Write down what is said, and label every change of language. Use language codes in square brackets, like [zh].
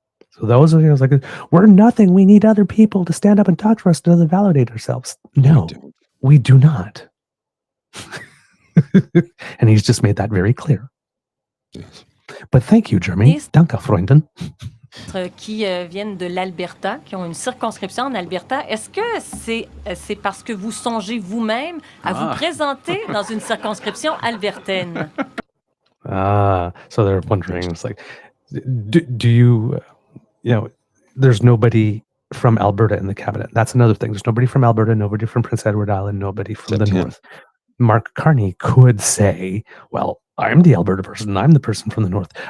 [en] So those are like, we're nothing. We need other people to stand up and talk for us to validate ourselves. No, we do not. And he's just made that very clear. Yes. But thank you, Jeremy. [de] Danke, Freundin. [fr] Qui viennent de l'Alberta, qui ont une circonscription en Alberta. Est-ce que c'est parce que vous songez vous-même à vous présenter dans une circonscription albertaine? [en] So they're wondering, it's like, do you, there's nobody from Alberta in the cabinet. That's another thing. There's nobody from Alberta, nobody from Prince Edward Island, nobody from the north. Mark Carney could say, well, I'm the Alberta person. I'm the person from the north.